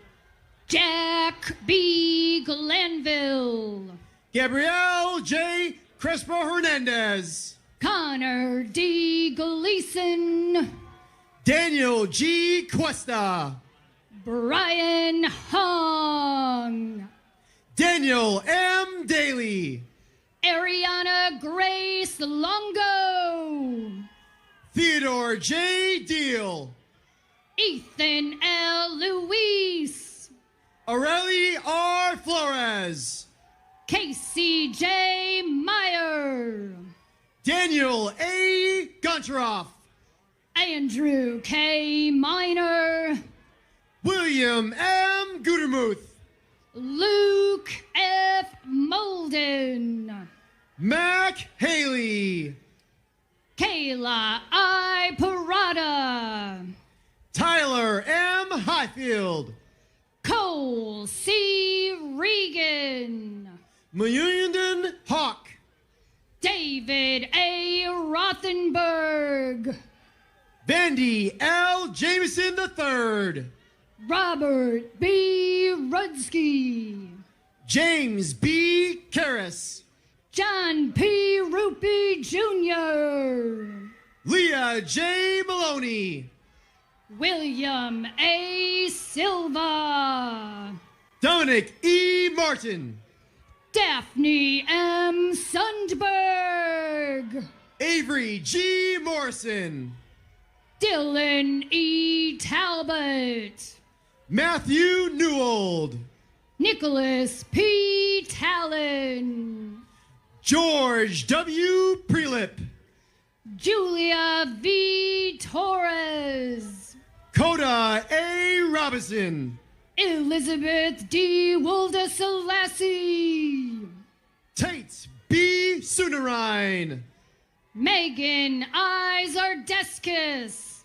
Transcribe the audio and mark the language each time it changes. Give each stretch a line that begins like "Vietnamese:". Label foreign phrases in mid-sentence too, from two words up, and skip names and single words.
English: Jack B. Glanville, Gabrielle J. Crespo Hernandez, Connor D. Gleason, Daniel G. Cuesta, Brian Hong, Daniel M. Daly, Ariana Grace Longo, Theodore J. Deal, Ethan L. Luis, Aurelie R. Flores, Casey J. Meyer, Daniel A. Goncharoff, Andrew K. Miner, William M. Gudermuth, Luke F. Molden, Mac Haley, Kayla I. Parada, Tyler M. Highfield, Cole C. Regan, Mayunden Hawk, David A. Rothenberg, Vandy L. Jameson III, Robert B. Rudsky, James B. Karras, John P. Rupi Jr., Leah J. Maloney, William A. Silva, Dominic E. Martin, Daphne M. Sundberg, Avery G. Morrison, Dylan E. Talbot, Matthew Newold, Nicholas P. Talon, George W. Prelip, Julia V. Torres, Coda A. Robinson, Elizabeth D. Wolde Selassie, Tate B. Sunarine, Megan I. Zardeskis,